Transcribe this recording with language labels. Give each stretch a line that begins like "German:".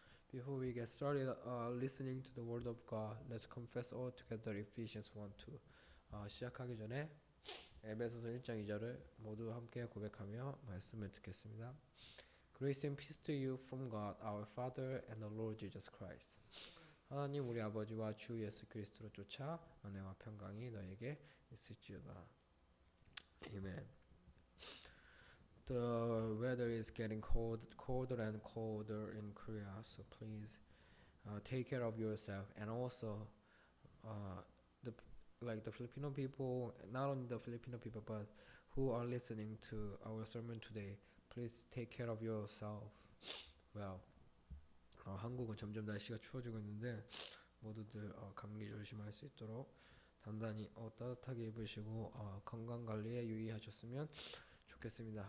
English: Before we get started listening to the word of God, let's confess all together Ephesians 1:2.
Korean: 시작하기 전에 에베소서 1장 2절을 모두 함께 고백하며 말씀을 듣겠습니다.
English: Grace and peace to you from God, our Father and the Lord Jesus Christ.
Korean: 하나님 우리 아버지와 주 예수 그리스도로 쫓아 은혜와 평강이 너에게 있을지어다.
English: Amen. The weather is getting colder and colder in Korea, so please take care of yourself and also the Filipino people, not only the Filipino people, but who are listening to our sermon today, please take care of yourself.
Korean: Well, 한국은 점점 날씨가 추워지고 있는데 모두들 감기 조심할 수 있도록 단단히 따뜻하게 입으시고 건강 관리에 유의하셨으면 좋겠습니다.